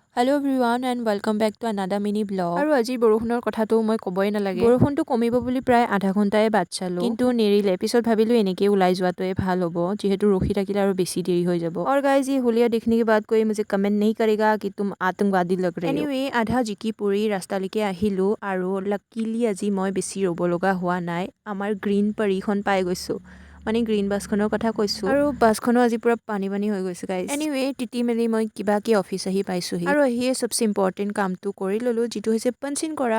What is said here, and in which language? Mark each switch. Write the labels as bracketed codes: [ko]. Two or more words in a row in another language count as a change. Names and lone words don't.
[en] hello everyone and welcome back to another mini vlog. [as] আৰু আজি বৰষুণৰ কথাটো মই ক'বই নালাগে। বৰষুণটো কমিব বুলি প্ৰায় আধা ঘণ্টাই বাট চালো, কিন্তু নেৰিলে। পিছত ভাবিলো এনেকেই ওলাই যোৱাটোৱে ভাল হ'ব, যিহেতু ৰখি থাকিলে আৰু বেছি দেৰি হৈ যাব। [hi] और गाइस ये होलिया देखने के बाद कोई मुझे कमेंट नहीं करेगा कि तुम आतंकवादी लग रहे हो। [as] एनीवे আধা জিকি পৰি ৰাস্তালৈকে আহিলো আৰু লাকিলি আজি মই বেছি ৰ'ব লগা হোৱা নাই। আমাৰ গ্ৰীণ পাৰীখন পাই গৈছো, মানে গ্ৰীণ বাছখনৰ কথা কৈছো। আৰু বাছখনো আজি পুৰা পানী পানী হৈ গৈছে গাইজ। এনিৱে তিতি মেলি মই কিবাকে অফিচ আহি পাইছোহি, আৰু আহিয়ে চবচে ইম্পৰ্টেণ্ট কামটো কৰি ললো, যিটো হৈছে পাঞ্চিং কৰা।